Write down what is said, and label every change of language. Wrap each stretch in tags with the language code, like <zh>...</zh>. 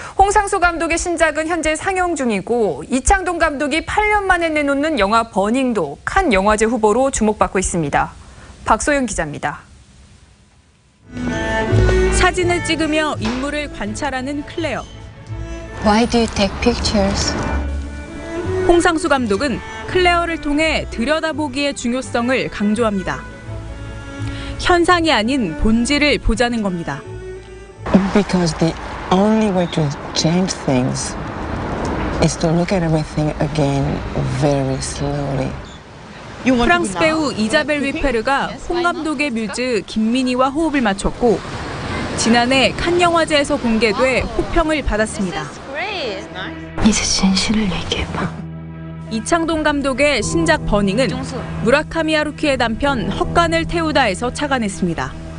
<ko>홍상수 감독의 신작은 현재 상영 중이고 이창동 감독이 8년 만에 내놓는 영화 버닝도 칸 영화제 후보로 주목받고 있습니다. 박소영 기자입니다. 사진을 찍으며 인물을 관찰하는 클레어.</ko> <en>Why do you take pictures?</en> <ko>홍상수 감독은 클레어를 통해 들여다보기의 중요성을 강조합니다. 현상이 아닌 본질을 보자는 겁니다.</ko> <en>Because the only way to change things is to look at everything again very slowly.</en> <ko>프랑스 배우 이자벨 위페르가 홍 감독의 뮤즈 김민희와 호흡을 맞췄고 지난해 칸 영화제에서 공개돼 호평을 받았습니다. 이제 진실을 얘기해봐. 이창동 감독의 신작 버닝은 무라카미 하루키의 남편 헛간을 태우다에서 착안했습니다.</ko>